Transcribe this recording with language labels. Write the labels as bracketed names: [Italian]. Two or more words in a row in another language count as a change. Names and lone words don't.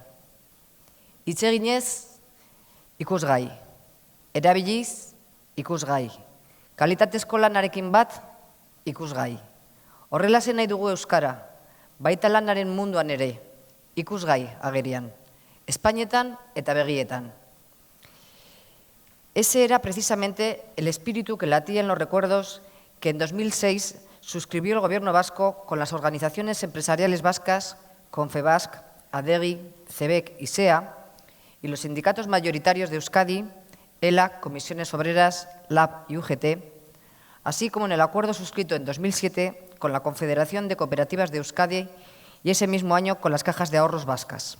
[Basque] Hitz eginez, ikusgai. Erabiliz, ikusgai. Kalitatezko lanarekin bat, ikusgai. Horrela zen nahi dugu Euskara, baita lanaren munduan ere, ikusgai agerian, Espainetan eta begietan. [Spanish] Ese era precisamente el espíritu que latía en los recuerdos que en 2006 suscribió el Gobierno vasco con las organizaciones empresariales vascas, Confebask, ADEGI, CEBEC y SEA, y los sindicatos mayoritarios de Euskadi, ELA, Comisiones Obreras, LAB y UGT, así como en el acuerdo suscrito en 2007 con la Confederación de Cooperativas de Euskadi y ese mismo año con las cajas de ahorros vascas.